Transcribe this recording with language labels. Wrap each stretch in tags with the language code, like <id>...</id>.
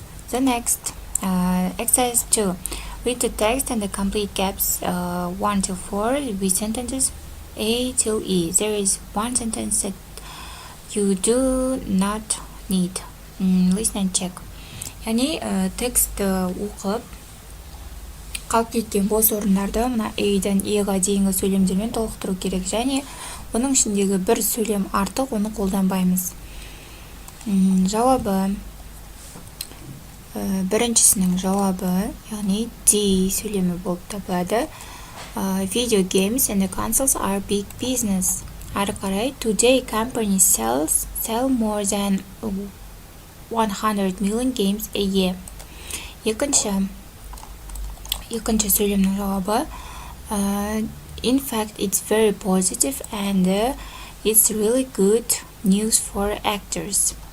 <en>The next, exercise 2. Read the text and the complete gaps 1 to 4 with sentences A till E. There is one sentence that you do not need. Listen and check.</en> <kk>Яғни текстті оқып, қалып кеткен бос орындарды мына A-ден E-ға дейінгі сөйлемдермен толықтыру керек. Және оның ішіндегі бір сөйлем артық, оны қолданбаймыз. Жауабы, біріншісінің жауабы, яғни D сөйлемі болып табылады.</kk> <en>Video games and the consoles are big business.</en> <kk>Ары қарай,</kk> <en>today companies sell more than 100 million games a year.</en> <kk>Екінші сөйлемнің жауабы,</kk> <en>in fact, it's very positive and it's really good news for actors.</en>